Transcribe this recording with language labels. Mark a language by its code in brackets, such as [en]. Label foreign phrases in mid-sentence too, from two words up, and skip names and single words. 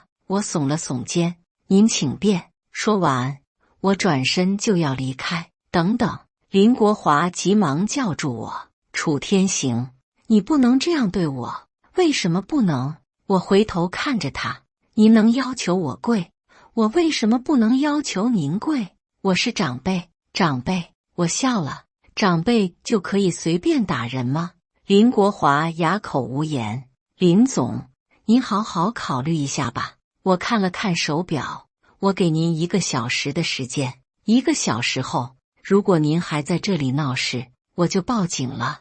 [zh] 我聳了聳肩。您請便。說完，我轉身就要離開。等等！林國華急忙叫住我。楚天行，你不能這樣对我。為什麼不能？我回頭看着他。您能要求我跪，我為什麼不能要求您跪？我是長輩。長輩。我笑了。長輩就可以隨便打人嗎？林國華啞口無言。林總，您好好考慮一下吧。我看了看手表，我給您1個小時的時間。1個小時後，如果您還在這裡鬧事，我就報警了。